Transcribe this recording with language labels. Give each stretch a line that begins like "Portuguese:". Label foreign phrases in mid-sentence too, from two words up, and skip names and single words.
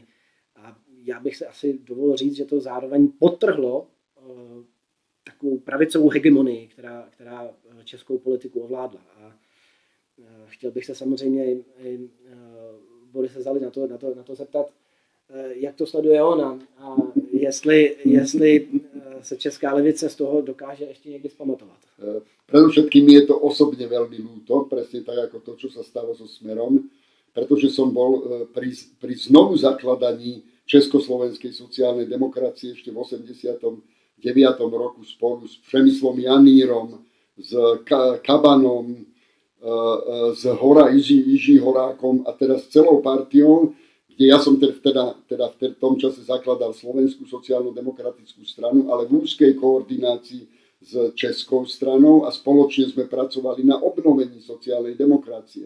Czech: A já bych se asi dovolil říct, že to zároveň podtrhlo takovou pravicovou hegemonii, která českou politiku ovládla. A chtěl bych se samozřejmě i Borise Zaly na to zeptat, jak to sleduje on a jestli se česká levice z toho dokáže ještě někdy vzpamatovat.
Slovak: Predovšetkým je to osobne veľmi ľúto, presne tak ako to, čo sa stalo so Smerom, pretože som bol pri znovu zakladaní Československej sociálnej demokracie ešte v 89. roku spolu s Přemyslom Janírom, s Kabanom, s Jiří Horákom a teda s celou partiou, kde ja som teda v tom čase zakladal Slovenskú sociálno-demokratickú stranu, ale v úzkej koordinácii s českou stranou a spoločne sme pracovali na obnovení sociálnej demokracie.